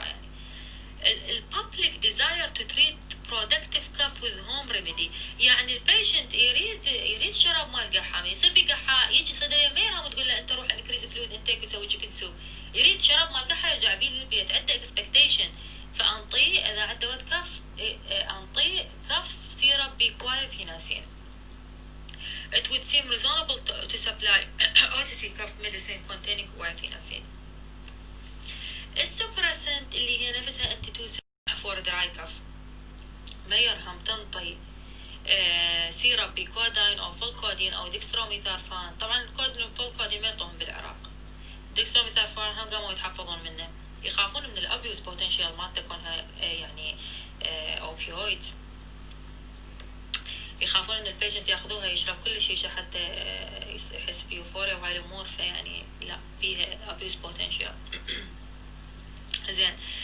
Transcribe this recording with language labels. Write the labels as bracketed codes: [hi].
[ar] يعني الببليك [en] desire to treat productive cough with home remedy، [ar] يعني البيشنت يريد شراب مال قحة، يصير بقحة يجي صيدلية ما يرهم تقول له انت روح انكريز فلويد انتيك وسوي تشيكن سوب، يريد شراب مال قحة يرجع بيه للبيت، عنده اكسبكتيشن. فانطيه اذا عنده ود كف انطيه كف سيرب بكوافيناسين. [en] It would seem reasonable to supply OTC cough medicine containing guaifenesin. [ar] السوبراسنت اللي هي نفسها انتيتوسيف فور دراي كف، ما يرهم تنطي سيرب بكوداين او فولكودين او ديكستروميثارفان. طبعا الكودين والفولكودين ما ينطون بالعراق، ديكستروميثارفان هم قاموا يتحفظون منه، يخافون من الابيوز بوتنشال مالته كونها يعني اوبيويدز، يخافون ان البيشنت ياخذوها يشرب كل شيء حتى يحس بيوفوريا وهاي الامور، فيعني لا فيها ابيوز بوتنشال. زين.